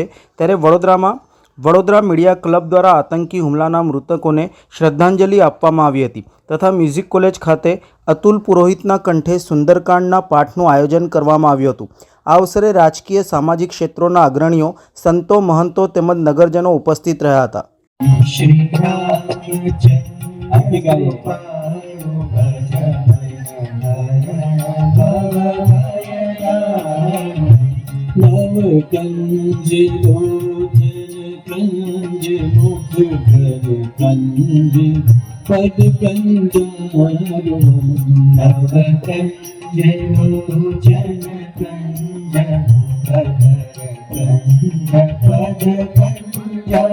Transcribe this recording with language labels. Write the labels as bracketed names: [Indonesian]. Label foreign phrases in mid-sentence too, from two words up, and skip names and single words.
[Gujarati] ત્યારે વડોદરા મીડિયા ક્લબ દ્વારા આતંકી હુમલાના મૃતકોને શ્રદ્ધાંજલિ આપવામાં આવી હતી તથા મ્યુઝિક કોલેજ ખાતે અતુલ પુરોહિતના કંઠે સુંદરકાંડના પાઠનું આયોજન કરવામાં આવ્યું હતું। આ અવસરે રાજકીય સામાજિક ક્ષેત્રોના અગ્રણીઓ, સંતો, મહંતો તેમજ નગરજનો ઉપસ્થિત રહ્યા હતા। [Sanskrit] कंज मुख कर कंज पद कंज नव कंज लोचन कंज पद कंज